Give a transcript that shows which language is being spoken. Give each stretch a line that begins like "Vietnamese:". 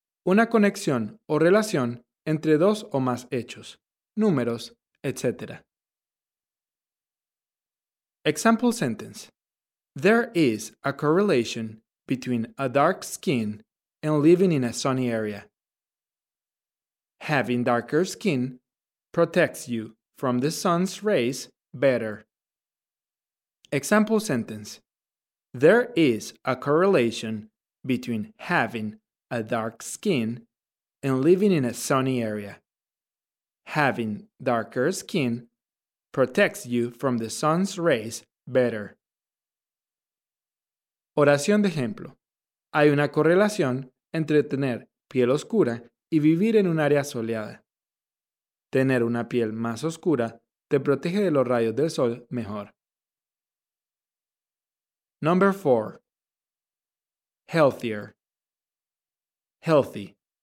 Spanish: Una conexión o relación entre dos o más hechos, números, etc.
English: Example sentence. There is a correlation between a dark skin and living in a sunny area. Having darker skin protects you from the sun's rays better. Example sentence. There is a correlation between having a dark skin and living in a sunny area. Having darker skin protects you from the sun's rays better.
Spanish: Oración de ejemplo. Hay una correlación entre tener piel oscura y vivir en un área soleada. Tener una piel más oscura te protege de los rayos del sol mejor.
English: Number 4. Healthier. Healthy.